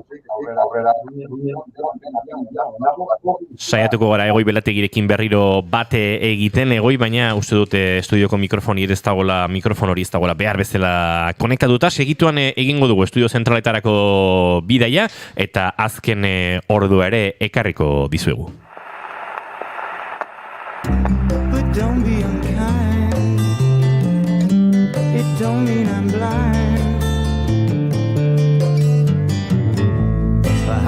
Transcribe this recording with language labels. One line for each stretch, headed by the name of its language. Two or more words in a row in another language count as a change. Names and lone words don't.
Basque: saiatuko gara Egoi Belategirekin berriro bate egiten, Egoi, baina uste dute estudioko mikrofoni ez dagoela, mikrofon hori ez dagoela behar bezala konektatuta, segituan egingo dugu estudio zentraletarako bidaia, eta azken ordua ere ekarriko dizuegu.
English: Don't be unkind. It don't mean I'm blind.